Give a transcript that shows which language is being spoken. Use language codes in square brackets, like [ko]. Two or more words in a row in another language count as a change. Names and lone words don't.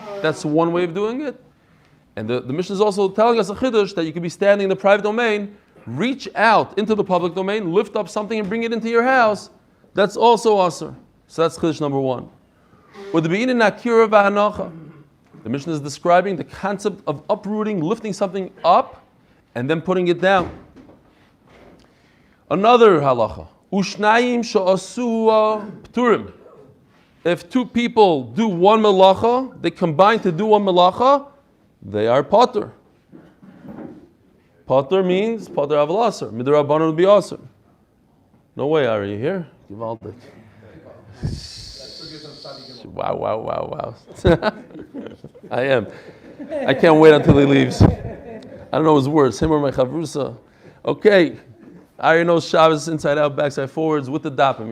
[en] That's one way of doing it. And the Mishnah is also telling us a chiddush that you could be standing in the private domain, reach out into the public domain, lift up something and bring it into your house. That's also asur. So that's chiddush number one. With the [he] be'inin akira v'hanacha, [en] the Mishnah is describing the concept of uprooting, lifting something up, and then putting it down. Another halacha. [he] Ushnayim sha'asua pturim. [en] If two people do one melacha, they combine to do one melacha, they are potter. Potter means potter [he] aval asur. [en] Midrabanan will be asur. No way, are you here? Givaldik. Wow. I am. I can't wait until he leaves. I don't know his words, him or my chavrusa. Okay. Ari knows Shabbos inside out, backside, forwards, with the dafim.